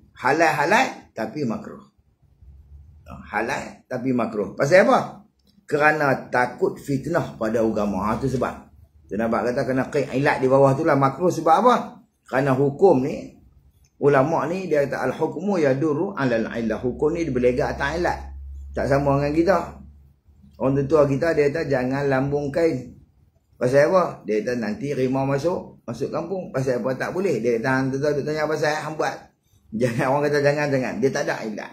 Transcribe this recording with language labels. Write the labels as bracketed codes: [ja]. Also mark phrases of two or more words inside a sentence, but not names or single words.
[ms] Halal tapi makruh. Halal tapi makruh. Pasal apa? Kerana takut fitnah pada agama. Itu sebab. Tu nampak kata kena ilat di bawah tu lah makruh. Sebab apa? Kerana hukum ni, ulama ni dia kata [ar] الحكم يدور على العلة. [ms] Hukum ni berlega atas ilat. Tak sama dengan kita. Orang tua kita dia kata jangan lambung kain. Pasal apa? Dia kata nanti rimau masuk kampung. Pasal apa tak boleh? Dia kata tanya pasal hambat. Jangan, orang kata jangan. Dia tak ada ilat.